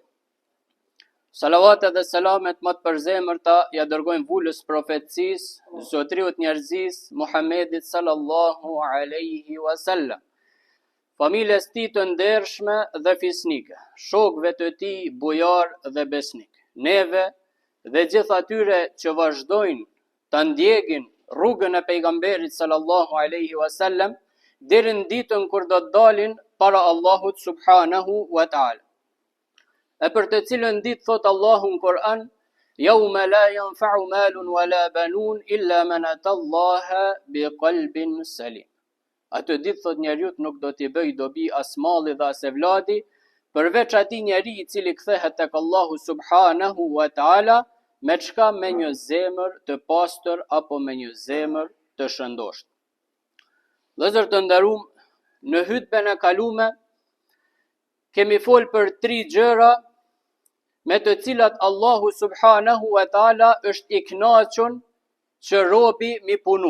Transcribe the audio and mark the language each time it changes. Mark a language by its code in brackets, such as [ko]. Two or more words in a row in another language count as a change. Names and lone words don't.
[sq] Salavatet dhe selamet më të përzemërta ja dërgojmë vulës profetësisë, zotriut njerëzisë, Muhammedit [ar] صلى الله عليه وسلم, [sq] familjes tij të ndershme dhe fisnike, shokëve të tij bujar dhe besnik, neve dhe gjithë atyre që vazhdojnë të ndjekin rrugën e pejgamberit [ar] صلى الله عليه وسلم [sq] deri në ditën kur do të dalin para Allahut [ar] سبحانه وتعالى. [sq] E për të cilën ditë thot Allahu në Kur'an: [ar] "يوم لا ينفع مال ولا بنون إلا من أتى الله بقلب سليم." [sq] Atë ditë thot njeriu nuk do t'i bëj dobi as malli dhe as evladi, përveç atij njeriu i cili kthehet tek Allahu [ar] سبحانه وتعالى [sq] me çka, me një zemër të pastër apo me një zemër të shëndosht. Vëllezër të nderuam, në hutben e kalume kemi fol për 3 gjëra me të cilat Allahu [ar] سبحانه وتعالى [sq] është i kënaqur që robi mi punu.